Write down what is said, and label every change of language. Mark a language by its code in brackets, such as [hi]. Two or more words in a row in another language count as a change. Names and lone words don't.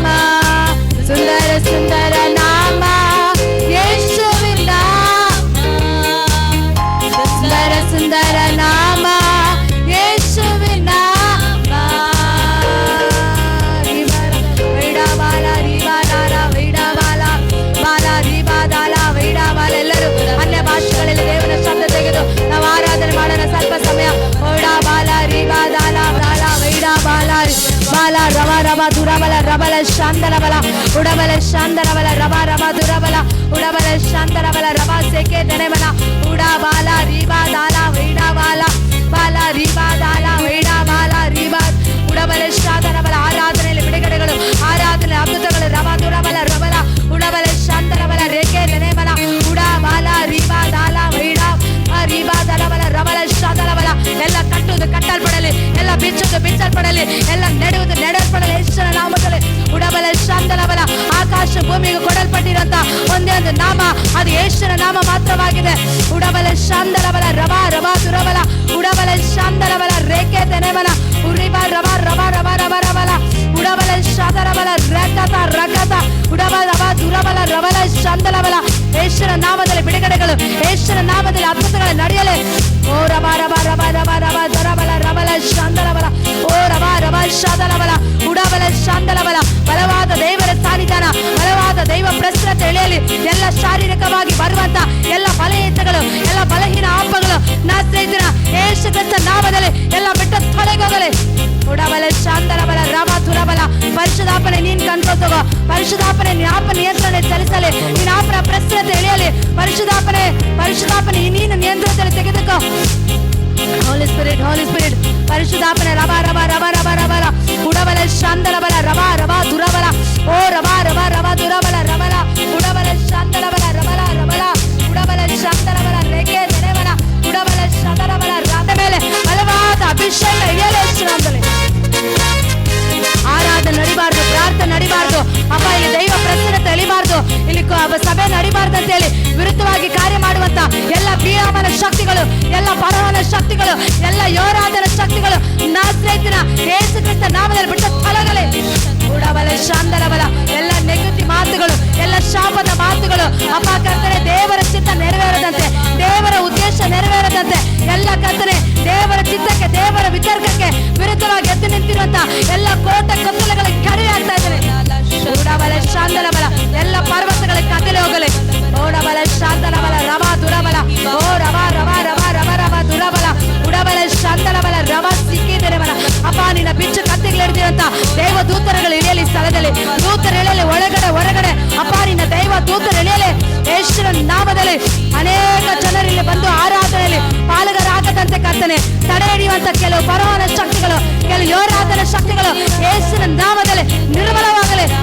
[kn] ಸುಂದರ ಸುಂದರ ನಾಮ ಯೇಸುವಿನ ನಾಮ, ಸುಂದರ ಸುಂದರ ನಾಮ ಯೇಸುವಿನ ನಾಮ. ವೈಡಾಬಾಲ ರೀಬಾಲಾಲ ವೈಡಾಬಾಲ ಬಾಲ ರೀಬಾದಾಲ ವೈಡಾಬಾಲ. ಎಲ್ಲರೂ ಅನ್ಯ ಭಾಷೆಗಳಲ್ಲಿ ದೇವರ ಶಬ್ದ ತೆಗೆದು ನಾವು ಆರಾಧನೆ ಮಾಡೋಣ ಸ್ವಲ್ಪ ಸಮಯ. ವೈಡಾಬಾಲ ರೀಬಾದಾಲ ಬಾಲ ವೈಡಾಬಾಲ ಬಾಲ ರವ ರವ ದುರಬಲ ರಬಲ ಶಾಂತರಬಲ ಉಡಬಲ ಶಾಂತರಬಲ ರವ ರವ ದುರಬಲ ಉಡಬಲ ಶಾಂತರಬಲ ರವ ಸೆಕೆ ದನೆಬಲ ಉಡಬಾಲ ರೀಬಾದಾಲ ವೈಡಾಬಾಲ ಬಾಲ ರೀಬಾದಾಲ ವೈಡಾಬಾಲ ರೀಬಾ ಉಡಬಲ ಶಾಂತರಬಲ. ಆರಾಧನೆಯಲ್ಲಿ ಬಿಡುಗಡೆಗಳು, ಆರಾಧನೆ ಅದ್ಭುತಗಳು. ರವ ದುರಬಲ ರಬಲ ಉಡಬಲ ಶಾಂತರಬಲ ರೇಖೆ ದನೆಬಲ ಉಡಬಾಲ ರೀಬಾದಾಲ ವೈಡಾ ರೀಬಾದಲಬಲ ರಬಲ ಶಾಂತರಬಲ. ಎಲ್ಲ ಕಟ್ಟುವುದು ಕಟ್ಟಲ್ಪಡಲಿ, ಎಲ್ಲ ಬಿಚ್ಚುವುದು ಬಿಚ್ಚಲ್ಪಡಲಿ, ಎಲ್ಲ ನೆಡುವುದು ನೆಡಲ್ಪಡಲಿ ಯೇಸುವಿನ ನಾಮದಲ್ಲಿ. ಉಡಬಲ ಶಾಂತರಬಲ. ಆಕಾಶ ಭೂಮಿಗೆ ಕೊಡಲ್ಪಟ್ಟಿರುವಂತ ಒಂದೇ ಒಂದು ನಾಮ, ಅದು ಯೇಸುವಿನ ನಾಮ ಮಾತ್ರವಾಗಿದೆ. ಉಡಬಲ ಶಾಂತರಬಲ ರವ ರವ ದುರಬಲ ಉಡಬಲ ಶಾಂತರಬಲ ರೇಖೆ ತೆನೆಬಲ ಉರಿಬ ರವ ರವ ರವ ರವ ರಬಲ ಉಡಬಲ ಶಾಂತರಬಲ ರಕತ ರಕತ ಉಡಬಲ ರವ ದುರಬಲ ರಬಲ ಶಾಂತರಬಲ. ಯೇಸುವಿನ ನಾಮದಲ್ಲಿ ಬಿಡುಗಡೆಗಳು, ಯೇಸುವಿನ ನಾಮದಲ್ಲಿ ಅದ್ಭುತಗಳು ನಡೆಯಲಿ. ಓ ರವ ರವ ರವ ರವ ರವ ದರಬಲ ರಬಲ ಶಾಂತರಬಲ ಓ ರವ ರವ ಶಾಂತರಬಲ ಉಡಬಲ ಶಾಂತರಬಲ. ಬಲವಾದ ದೇವರ ಸಾನ್ನಿಧಾನ, ಬಲವಾದ ದೈವ ಪ್ರಸನ್ನತೆ ಎಳೆಯಲಿ. ಎಲ್ಲ ಶಾರೀರಿಕವಾಗಿ ಬರುವಂತ ಎಲ್ಲ ಬಲಹೀನತೆಗಳು, ಎಲ್ಲ ಬಲಹೀನ ಆಪಗಳು ನಾಸ್ತಿನ ಯೇಸು ಕ್ರಿಸ್ತ ನಾಮದಲ್ಲಿ ಎಲ್ಲ ಬಿಟ್ಟು ತೊಲಗೋಗಲಿ. ಉಡಬಲ ಶಾಂತರಬಲ ರವ ತುರಬಲ. ಪರಿಶುದ್ಧಾಪನೆ ನೀನ್ ಕಂಟ್ರೋಲ್ ತಗೋ, ಪರಿಶುದ್ಧಾಪನೆ ನಿನ್ನ ಆಪ ನಿಯಂತ್ರಣ ಚಲಿಸಲಿ, ನಿನ್ನ ಆಪನ ಪ್ರಸನ್ನತೆ ಎಳೆಯಲಿ. ಪರಿಶುದ್ಧಾಪನೆ ಪರಿಶುದ್ಧಾಪನೆ ನೀನು ನಿಯಂತ್ರಣದಲ್ಲಿ ತೆಗೆದುಕೋ. [en] Holy Spirit Holy Spirit. ಪರಿಶುದ್ಧಾಪನೆ ರವ ರವ ರವ ರವ ರಬಲ ಉಡಬಲ ಶಾಂತರಬಲ ರವ ರವ ದುರಬಲ ಓ ರವ ರವ ರವ ದುರಬಲ ರಬಲ ಉಡಬಲ ಶಾಂತರಬಲ ರಬಲ ರಬಲ ಉಡಬಲ ಶಾಂತರಬಲ ರೇಖೆ ತೆರೆಬಲ ಉಡಬಲ ಶಾಂತರಬಲ [kn] ರಾತ ಮೇಲೆ ಬಲವಾದ ಅಭಿಷೇಕ ಇಳಿಯಲೇ ಶ್ರೀರಾಮದಲ್ಲಿ. ಆರಾಧನೆ ನಡಿಬಾರ್ದು, ಪ್ರಾರ್ಥನೆ ನಡಿಬಾರ್ದು ಅಪ್ಪ, ಇಲ್ಲಿ ದೈವ ಪ್ರಸನ್ನತೆ ಎಳಿಬಾರ್ದು, ಇಲ್ಲಿ ಸಭೆ ನಡಿಬಾರ್ದು ಅಂತ ಹೇಳಿ ವಿರುದ್ಧವಾಗಿ ಕಾರ್ಯ ಮಾಡುವಂತ ಎಲ್ಲ ಬಿಯಾಮನ ಶಕ್ತಿಗಳು, ಎಲ್ಲ ಪರವನ ಶಕ್ತಿಗಳು, ಎಲ್ಲ ಯೋರಾಧನ ಶಕ್ತಿಗಳು ನಾಸ್ರೇತಿನ ಯೇಸು ಕ್ರಿಸ್ತ ನಾಮದಲ್ಲಿ ಬಿಟ್ಟು ತೊಲಗಲಿ. ಉಡಬಲ ಶಾಂತರಬಲ. ಎಲ್ಲ ನೆಗೆಟಿವ್ ಮಾತುಗಳು, ಎಲ್ಲ ಶಾಪದ ಮಾತುಗಳು ಅಪ್ಪ ಕರ್ತನೆ, ದೇವರ ಚಿತ್ತ ನೆರವೇರದಂತೆ, ದೇವರ ಉದ್ದೇಶ ನೆರವೇರದಂತೆ ಸೇರಿದಂತೆ ಎಲ್ಲ ಕರ್ತನೆ ದೇವರ ಚಿತ್ತಕ್ಕೆ ದೇವರ ವಿತರ್ಕಕ್ಕೆ ವಿರುದ್ಧವಾಗಿ ಎದ್ದು ನಿಂತಿರುವಂತ ಎಲ್ಲ ಕೋಟೆ ಕೊತ್ತಲಗಳಿಗೆ ಕಡಿಮೆ ಆಗ್ತಾ ಇದ್ದಾರೆ. ಊಡಬಲ ಶಾಂತನ ಬಲ ಎಲ್ಲ ಪರ್ವತಗಳಿಗೆ ಕದಲಿ ಹೋಗಲಿ. ಓಡಬಲ ಶಾಂತನ ಬಲ ರವ ದುರಬಲ ಓ ರವ ರವ ರವ ರವ ರವ ದುರಬಲ ಉಡಬಲ ಶಾಂತನ ಬಲ ರವ ಸಿಕ್ಕಿದರೆ ಬಲ. ಅಪ್ಪ ನಿನ್ನ ಬಿಚ್ಚು ಕತ್ತಿಗಳು ಹಿಡಿದಿರುವಂತ ದೈವ ದೂತರುಗಳು ಇಳಿಯಲಿ, ಸ್ಥಳದಲ್ಲಿ ದೂತರು ಇಳಿಯಲಿ, ಒಳಗಡೆ ಹೊರಗಡೆ ಅಪ್ಪ ನಿನ್ನ ದೈವ ದೂತರು ಇಳಿಯಲಿ ಯೇಸುವಿನ ನಾಮದಲ್ಲಿ. ಅನೇಕ ಜನರು ಇಲ್ಲಿ ಬಂದು ಆರಾಧನೆಯಲ್ಲಿ ಪಾಲುಗಾರಾಗದಂತೆ ಕರ್ತನೆ ತಡೆ ಹಿಡಿಯುವಂತ ಕೆಲವು ಪರವಾನ ಶಕ್ತಿಗಳು, ಕೆಲವು ಯೋರಾಧನ ಶಕ್ತಿಗಳು ಯೇಸುವಿನ ನಾಮದಲ್ಲಿ ನಿರ್ಮಲವಾಗಲಿ.